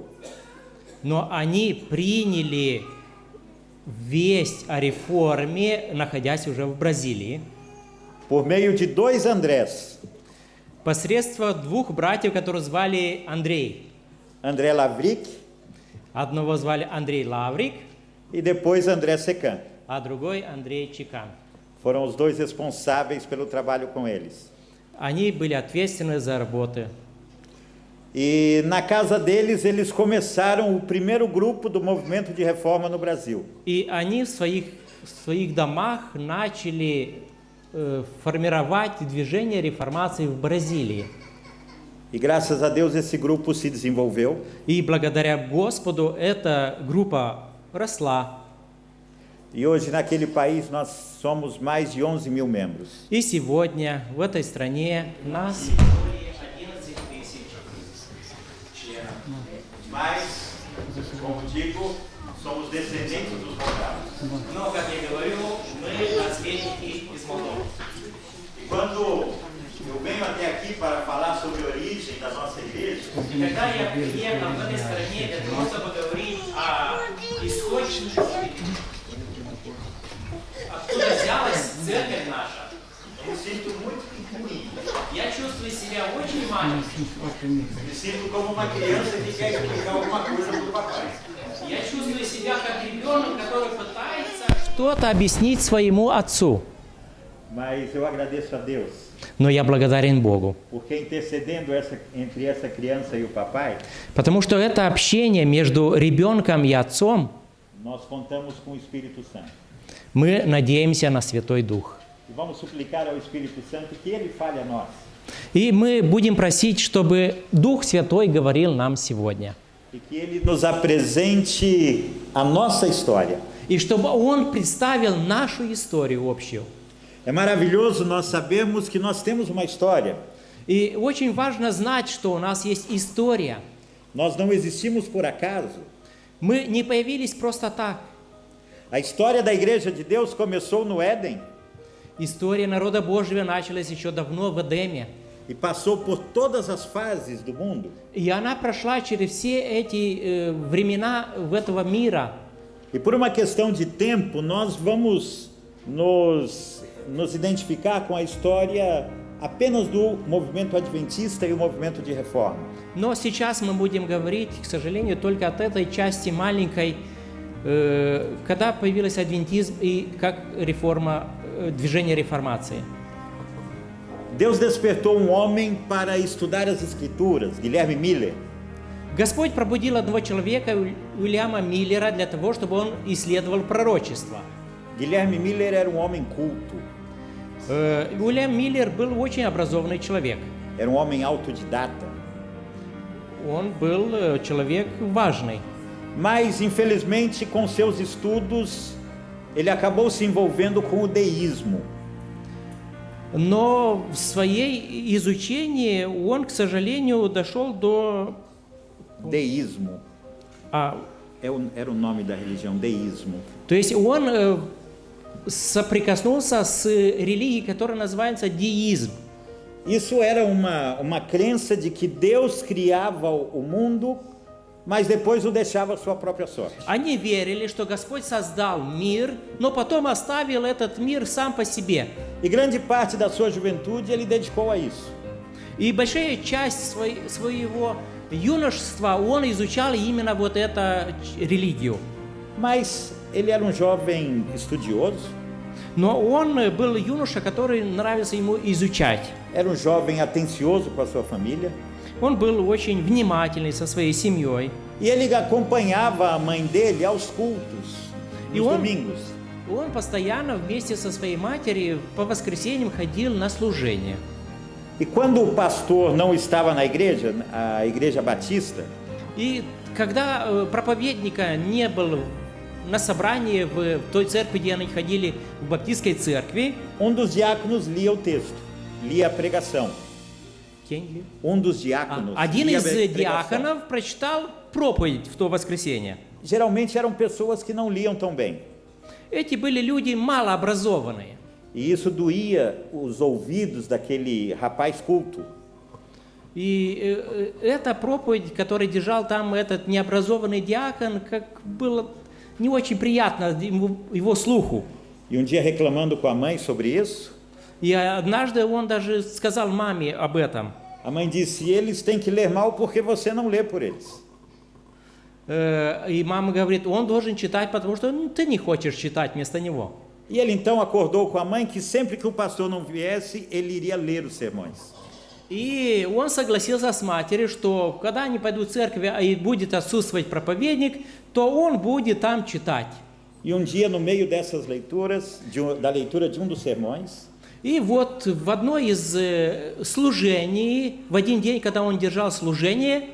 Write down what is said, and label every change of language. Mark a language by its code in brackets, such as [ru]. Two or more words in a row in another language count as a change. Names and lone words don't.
[ru] Но они приняли весть о реформе, находясь уже в Бразилии, [pt] Por meio de dois Andrés, [ru] посредством двух братьев, которых звали Андрей. André Lavric Одного звали Андрей Лаврик, [pt] e depois André Secan. [ru] а другой Андрей Чекан. [pt] Foram os dois responsáveis pelo trabalho com eles. [ru] Они были ответственны за работы. [pt] E na casa deles, eles começaram o primeiro grupo do movimento de reforma no Brasil. [ru] И они в своих домах начали формировать движение реформации в Бразилии. [pt] E graças a Deus esse grupo se desenvolveu. [ru] И благодаря Господу эта группа росла. [pt] E hoje naquele país nós somos mais de 11 mil membros. [ru] И сегодня в этой стране нас... [pt] Mas, como digo, somos descendentes dos moldados. [ru] Но, как я говорю, мы наследники из Молдовы. [pt] E quando eu venho até aqui para falar sobre a origem da nossa igreja, [ru] И когда я приехал в этой стране для того, чтобы говорить о источнике, откуда взялась церковь наша, [pt] eu me sinto muito pequenininho. [ru] я чувствую себя очень маленьким. [pt] Me sinto como uma criança que quer explicar alguma coisa para o papai. [ru] Я чувствую себя как ребенок, который пытается что-то объяснить своему отцу. [pt] Mas eu agradeço a Deus, [ru] Но я благодарен Богу, [pt] porque intercedendo entre essa criança e o papai, [ru] потому что это общение между ребенком и отцом, [pt] nós contamos com o Espírito Santo. [ru] мы надеемся на Святой Дух. [pt] E vamos suplicar ao Espírito Santo que ele fale a nós. [ru] И мы будем просить, чтобы Дух Святой говорил нам сегодня. [pt] E que ele nos apresente a nossa história. [ru] И чтобы Он представил нашу историю общую. [pt] É maravilhoso nós sabermos que nós temos uma história. [ru] И очень важно знать, что у нас есть история. [pt] Nós não existimos por acaso. [ru] Мы не появились просто так. [pt] A história da Igreja de Deus começou no Éden [ru] История народа Божьего началась еще давно в Эдеме. [pt] e passou por todas as fases do mundo. [ru] И она прошла через все эти времена этого мира. [pt] E por uma questão de tempo, nós vamos nos identificar com a história apenas do movimento adventista e o movimento de reforma. [ru] Но сейчас мы будем говорить, к сожалению, только от этой части маленькой, когда появился адвентизм и как реформа, движение реформации. [pt] Deus despertou um homem para estudar as Escrituras, Guilherme Miller. [ru] Господь пробудил одного человека, Уильяма Миллера, для того, чтобы он исследовал пророчество. [pt] Guilherme Miller era um homem culto, [ru] Уильям Миллер был очень образованный человек. [pt] era um homem autodidata. [ru] Он был человек важный. [pt] Mas, infelizmente, com seus estudos, ele acabou se envolvendo com o deísmo. [ru] Но в своей изучении он, к сожалению, дошел до... [pt] Deísmo era o nome da religião, deísmo. [ru] То есть он соприкоснулся с религией, которая называется деизм. [pt] Isso era uma crença de que Deus criava o mundo, mas depois o deixava à sua própria sorte. [ru] Они верили, что Господь создал мир, но потом оставил этот мир сам по себе. [pt] E grande parte da sua juventude ele dedicou a isso. [ru] И большая часть своего юношества он изучал именно вот эту религию. [pt] Mas ele era um jovem estudioso, [ru] Но он был юноша, который нравился ему изучать. [pt] era um jovem atencioso com a sua família, [ru] Он был очень внимательный со своей семьей. [pt] e ele acompanhava a mãe dele aos cultos, E nos [ru] он- [pt] domingos. [ru] Он постоянно вместе со своей матерью по воскресеньям ходил на служение. [pt] E quando o pastor não estava na igreja, a igreja batista, [ru] И когда проповедника не было на собрании в той церкви, где они ходили, в баптистской церкви, [pt] um dos diáconos lia o texto, lia a pregação. Um dos diáconos [ru] один [pt] lia a [ru] из [pt] pregação. [ru] диаконов прочитал проповедь в то воскресенье. [pt] Geralmente eram pessoas que não liam tão bem. [ru] Эти были люди малообразованные. [pt] E isso doía os ouvidos daquele rapaz culto. [ru] И эта проповедь, которую держал там этот необразованный диакон, как было не очень приятно его слуху. [pt] E um dia, reclamando com a mãe sobre isso, [ru] И однажды он даже сказал маме об этом. [pt] a mãe disse: eles têm que ler mal porque você não lê por eles. [ru] И мама говорит, он должен читать, потому что ты не хочешь читать вместо него. [pt] E ele então acordou com a mãe que sempre que o pastor não viesse, ele iria ler os sermões. [ru] И он согласился с матерью, что когда они пойдут в церковь и будет отсутствовать проповедник, то он будет там читать. [pt] E um dia, no meio dessas leituras, da leitura de um dos sermões, [ru] И вот в одной из служений, в один день, когда он держал служение,